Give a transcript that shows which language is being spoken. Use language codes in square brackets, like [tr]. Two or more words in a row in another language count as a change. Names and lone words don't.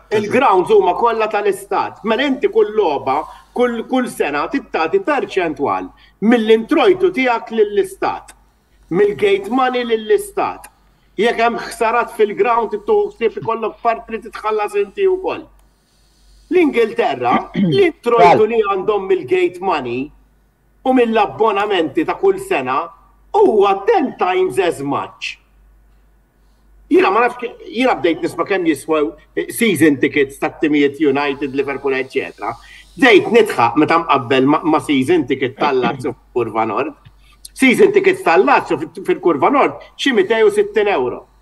[mt] Il-grounds huma kollha tal-istat. Mela inti kull logħba kull sena tittati perċentwal mill-introjtu tiegħek lill-istat, mill- [en] gate money [mt] lill-istat. Jekk hemm ħsarat fil-ground tittuħsib ikollok part li titħallas inti wkoll. L-Ingilterra l-introjtu li għandhom mill- [en] gate money [mt] u mill-abbonamenti ta' kull sena huwa [en] 10 times as much. [mt] Jiena ma nafx jiena bdejt nisma' kemm jiswew [en] season tickets [mt] tat-timijiet United, Liverpool, eċetera. Bdejt nitħaq meta mqabbel ma' [en] season ticket [mt] tal-Lazio fil-Kurva Nord. [en] Season tickets [mt] tal-Lazio fil-Kurva Nord xi 260 euro.